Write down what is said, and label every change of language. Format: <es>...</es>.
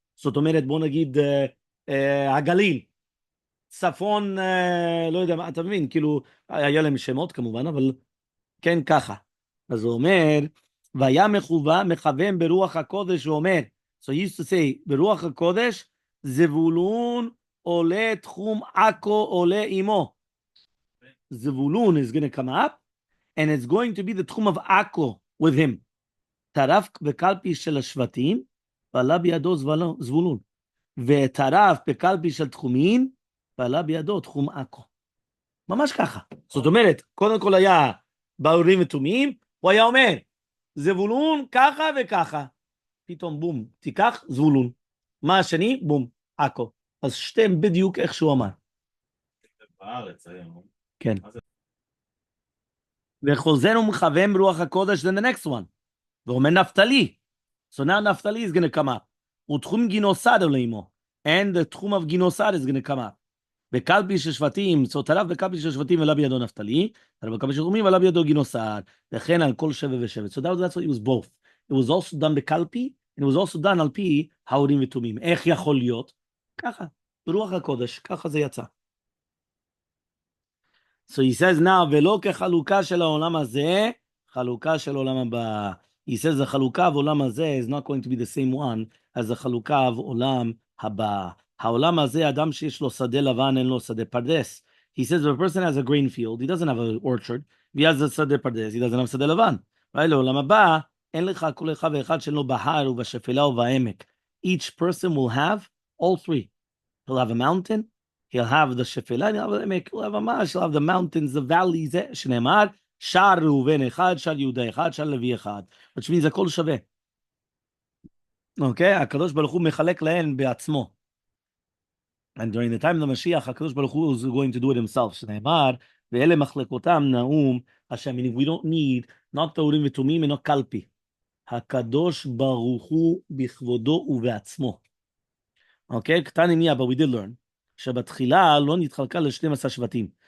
<he>זאת אומרת, בוא נגיד, הגליל. צפון, לא יודע מה, אתה מבין, כאילו, היה להם שמות כמובן, אבל כן ככה. אז הוא אומר, והיה מכוון ברוח הקודש, הוא אומר,</he> <en>so he used to say,</en> <he>ברוח הקודש, זבולון עולה תחום עכו עולה עמו.</he> <en>זבולון is going to come up, and it's going to be the תחום of עכו with him.</en> <he>טרף בקלפי של השבטים, ועלה בידו זבולון. וטרף בקלפי של תחומין, ועלה בידו תחום עכו. ממש ככה. זאת אומרת, קודם כל היה באורים ותומים, הוא היה אומר, זבולון ככה וככה. פתאום בום, תיקח זבולון. מה השני? בום, עכו. אז שתיהם בדיוק איך שהוא אמר. בארץ היום. כן. וחוזר ומכוון ברוח הקודש,</he> <en>then the next one.</en> <he>ואומר נפתלי.</he> <en>So now Naphtali is going to come up.</en> <he>ותחום גינוסד עולה עמו.</he> <en>And the תחום of גינוסד is going to come up.</en> <he>בקלפי של שבטים, so טרף בקלפי של שבטים ועלה בידו נפתלי, טרף בקלפי של תחומים ועלה בידו גינוסד. וכן על כל שבט ושבט.</he> <en>So that's what it was both. It was also done בקלפי, and it was also done</en> <he>על פי האורים ותומים. איך יכול להיות? ככה. ברוח הקודש. ככה זה יצא.</he> <en>So he says now,</en> <he>ולא כחלוקה של העולם הזה, חלוקה של העולם הבא.</he> <en>He says the חלוקה of עולם הזה is not going to be the same one as the חלוקה of עולם הבא.</en> <he>העולם הזה, אדם שיש לו שדה לבן, אין לו שדה פרדס.</he> <en>He says if a person has a grain field, he doesn't have an orchard, he has a שדה פרדס, he doesn't have שדה לבן. Right?</en> <he>לעולם הבא, אין לך כל אחד ואחד שלו בהר ובשפלה ובעמק.</he> <en>Each person will have all three. He'll have a mountain, he'll have the שפלה, he'll have the עמק, he'll have a marsh, he'll have the mountains, the valleys,</en> <he>שנאמר, שער ראובן אחד, שער יהודה אחד, שער לוי אחד.</he> <en>Which means</en> <he>הכל שווה. אוקיי? הקדוש ברוך הוא מחלק להן בעצמו.</he> <en>And during the time of the Mashiach, HaKadosh Baruch Hu is going to do it himself.</en> <he>שנאמר, ואלה מחלקותם נאום, השם,</he> <en>meaning we don't need, not</en> <he>תאורים ותומים, אינו קלפי. הקדוש ברוך הוא בכבודו ובעצמו. אוקיי? קטן עם</he> <en>but we did learn,</en> <he>שבתחילה לא נתחלקה ל-12 שבטים.</he>